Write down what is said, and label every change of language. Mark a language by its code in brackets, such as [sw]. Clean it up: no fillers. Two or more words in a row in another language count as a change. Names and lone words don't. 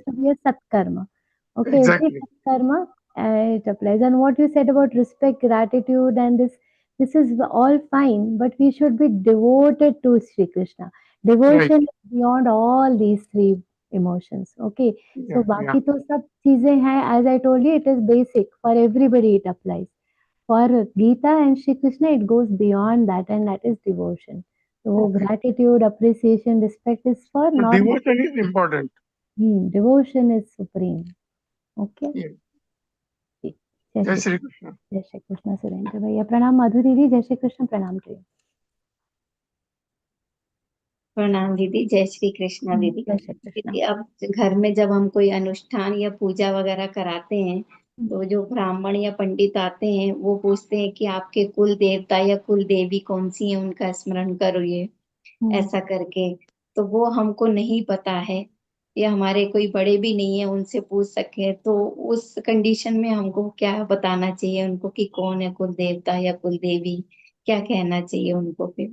[en] to be a satkarma. Okay, Exactly. every satkarma it applies. And what you said about respect, gratitude, and this is all fine, but we should be devoted to Sri Krishna. Devotion is beyond all these 3 emotions. Okay, so [hi] बाकी तो सब चीजें हैं. [en] As I told you, it is basic for everybody. It applies. For Gita and Shri Krishna, it goes beyond that, and that is devotion. So gratitude, appreciation, respect is for So not. devotion is important. Devotion is supreme. Okay. Yes. [hi] जय Jai श्री Shri Krishna. जय श्री कृष्ण सुरेंद्र भैया। प्रणाम मधु दीदी, जय श्री कृष्ण। [en] प्रणाम to you। [hi] प्रणाम दीदी, जय श्री कृष्ण दीदी। जय श्री कृष्ण। दीदी अब घर में जब हम कोई अनुष्ठान या पूजा वगैरह कराते हैं तो जो ब्राह्मण या पंडित आते हैं वो पूछते हैं कि आपके कुल देवता या कुल देवी कौन सी है, उनका स्मरण करिए ऐसा करके। तो वो हमको नहीं पता है या हमारे कोई बड़े भी नहीं है उनसे पूछ सके, तो उस कंडीशन में हमको क्या बताना चाहिए उनको कि कौन है कुल देवता या कुल देवी, क्या कहना चाहिए उनको फिर?